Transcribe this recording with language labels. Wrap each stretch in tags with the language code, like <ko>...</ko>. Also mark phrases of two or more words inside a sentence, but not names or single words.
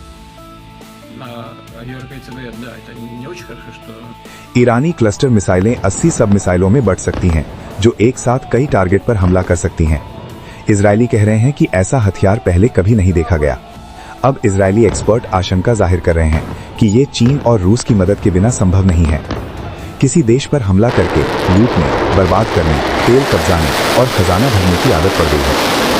<ru>А европейцы говорят, да, это не очень хорошо, что...</ru> <hi>ईरानी</hi> <en>cluster missiles</en> <hi>80 सब मिसाइलों में बढ़ सकती हैं, जो एक साथ कई टारगेट पर हमला कर सकती हैं। इजरायली कह रहे हैं कि ऐसा हथियार पहले कभी नहीं देखा गया। अब इजरायली एक्सपर्ट आशंका जाहिर कर रहे हैं कि ये चीन और रूस की मदद के बिना संभव नहीं है। किसी देश पर हमला करके लूटने, बर्बाद करने, तेल कब्जाने और खजाना भरने की आदत पड़ गई है।</hi>